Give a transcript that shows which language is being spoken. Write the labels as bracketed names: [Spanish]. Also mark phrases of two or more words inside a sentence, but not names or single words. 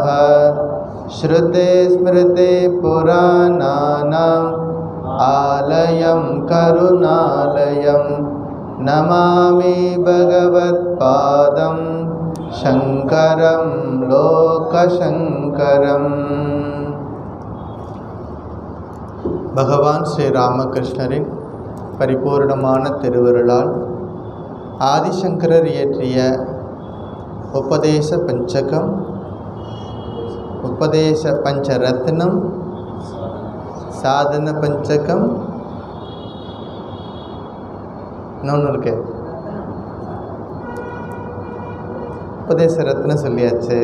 [Sanskrit] श्रुते स्मृते पुराणानाम् आलयं करुणालयं नमामि भगवत्पादं शङ्करं लोकशङ्करम्। [Tamil] பகவான் ஸ்ரீ ராமகிருஷ்ணரின் பரிபூர்ணமான திருவருளால் ஆதிசங்கரர் இயற்றிய உபதேச பஞ்சகம், உபதேச பஞ்சரத்னம், சாதன பஞ்சகம், இன்னொன்று இருக்கு உபதேச ரத்னம் சொல்லியாச்சு.